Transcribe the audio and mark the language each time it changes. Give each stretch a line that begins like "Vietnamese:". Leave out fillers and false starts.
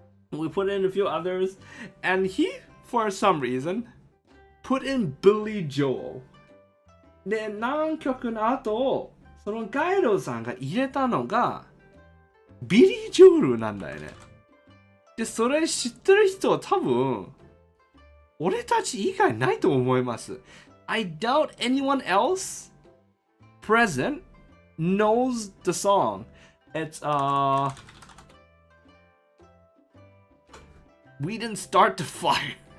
English: We put in a few others, and he, for some reason, put in Billy Joel.
Japanese: で、何曲の後、そのガイドさんが入れたのが、ビリー・ジョールなんだよね。で、それ知ってる人は多分、俺たち以外ないと思います。
English: I doubt anyone else present knows the song. It's, We didn't start the fire.